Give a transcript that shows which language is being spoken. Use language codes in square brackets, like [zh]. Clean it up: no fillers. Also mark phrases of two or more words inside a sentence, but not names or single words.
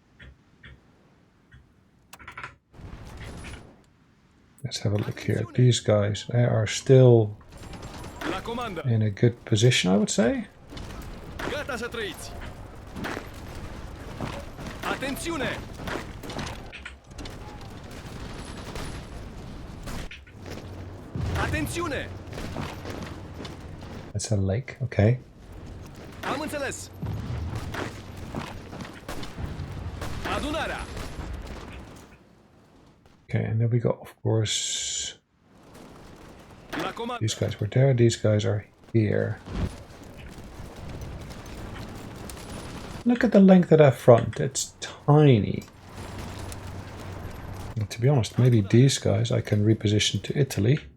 [en] Let's have a look here. These guys, they are still [ro] La comandă. [en] in a good position, I would say. [ro] Gata să trăiți. Atențiune! Atențiune! [en] That's a lake, okay. [ro] Am înțeles. Adunarea. [en] Okay, and then we got, of course, [ro] La comandă. [en] these guys were there, these guys are here. Look at the length of that front, it's tiny. And to be honest, maybe these guys I can reposition to Italy.